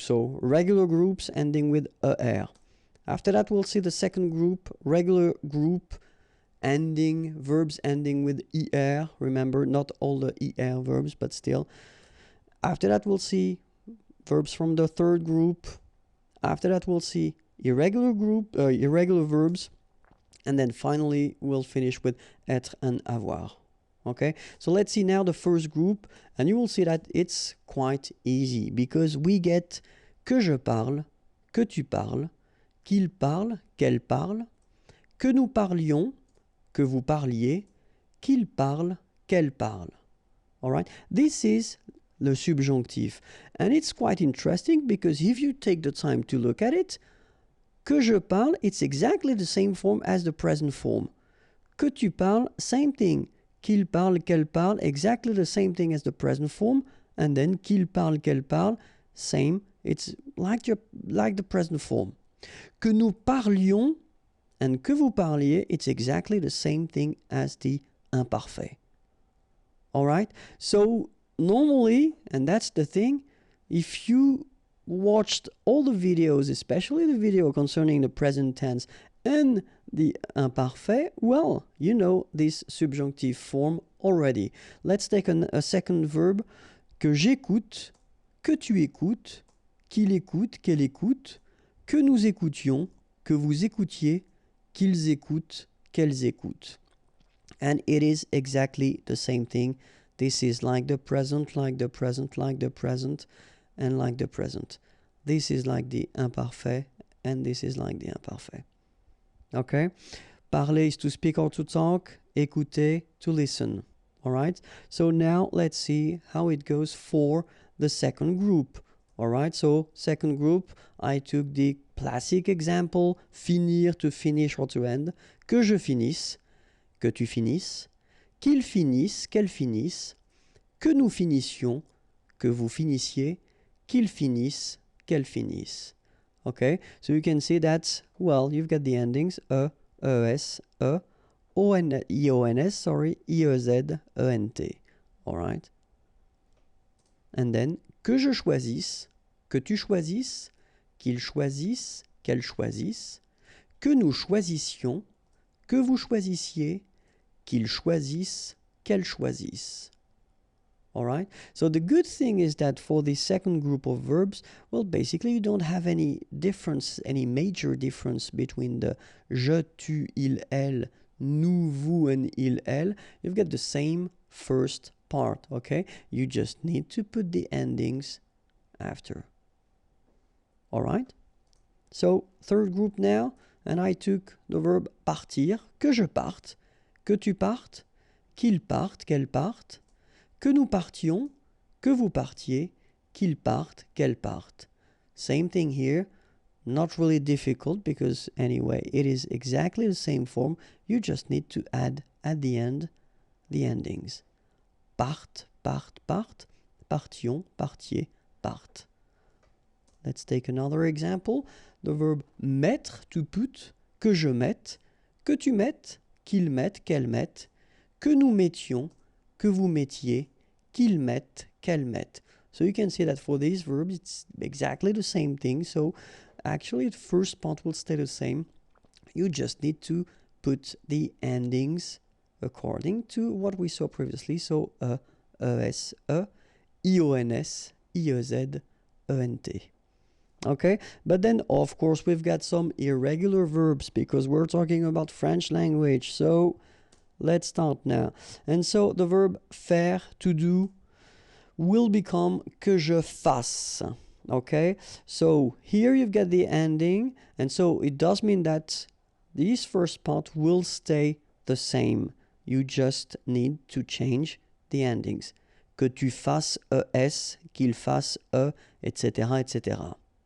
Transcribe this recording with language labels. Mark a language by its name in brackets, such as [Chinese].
[English] So regular groups ending with er. After that, we'll see the second group, regular group verbs ending with er. Remember, not all the er verbs, but still. After that, we'll see verbs from the third group. After that, we'll see irregular verbs. And then finally, we'll finish with être and avoir. Okay, so let's see now the first group, and you will see that it's quite easy because we get [French] que je parle, que tu parles, qu'il parle, qu'elle parle, que nous parlions, que vous parliez, qu'il parle, qu'elle parle. [English] All right, this is the subjonctif, and it's quite interesting because if you take the time to look at it, [French] que je parle, [English] it's exactly the same form as the present form. [French] Que tu parles, [English] same thing. [French] Qu'il parle, qu'elle parle, [English] exactly the same thing as the present form. And then [French] qu'il parle, qu'elle parle, [English] same. It's like the present form. [French] Que nous parlions [English] and [French] que vous parliez, [English] it's exactly the same thing as the imparfait. All right? So normally, and that's the thing, if you watched all the videos, especially the video concerning the present tense and the imparfait, well, you know this subjunctive form already. Let's take a second verb. [French] Que j'écoute, que tu écoutes, qu'il écoute, qu'elle écoute, que nous écoutions, que vous écoutiez, qu'ils écoutent, qu'elles écoutent. [English] And it is exactly the same thing. This is like the present, like the present, like the present, and like the present. This is like the imparfait, and this is like the imparfait. Okay? Parler is to speak or to talk. Écouter, to listen. All right? So now let's see how it goes for the second group. All right? So second group, I took the classic example, finir, to finish or to end. [French] Que je finisse, que tu finisses, qu'il finisse, qu'elle finisse, que nous finissions, que vous finissiez, qu'il finisse, qu'elle finisse. [English] Okay? So you can see that, well, you've got the endings es, ions, sorry, iez, ent. All right? [French] And then, que je choisisse, que tu choisisses, qu'il choisisse, qu'elle choisisse, que nous choisissions, que vous choisissiez, qu'il choisisse, qu'elle choisisse. [English] All right? So the good thing is that for the second group of verbs, well, basically you don't have any difference, any major difference between the je, tu, il, elle, nous, vous, and il, elle. You've got the same first part, okay? You just need to put the endings after. All right? So third group now, and I took the verb partir, [French] que je parte, que tu partes, qu'il parte, qu'elle parte, que nous partions, que vous partiez, qu'il parte, qu'elle parte. [English] Same thing here, not really difficult because anyway, it is exactly the same form. You just need to add at the end the endings. [French] Parte, parte, parte, partions, partiez, parte. [English] Let's take another example. The verb mettre, to put, [French] que je mette, que tu mettes, qu'il mette, qu'elle mette, que nous mettions, que vous mettiez, qu'ils mettent, qu'elle mette. [English] So you can see that for these verbs, it's exactly the same thing. So actually, the first part will stay the same. You just need to put the endings according to what we saw previously. So es, ions, iez, ent. Okay, but then of course we've got some irregular verbs because we're talking about French language. So let's start now. And so the verb faire, to do, will become que je fasse. Okay, so here you've got the ending, and so it does mean that this first part will stay the same. You just need to change the endings. [French] Que tu fasses es, qu'il fasse etc., etc.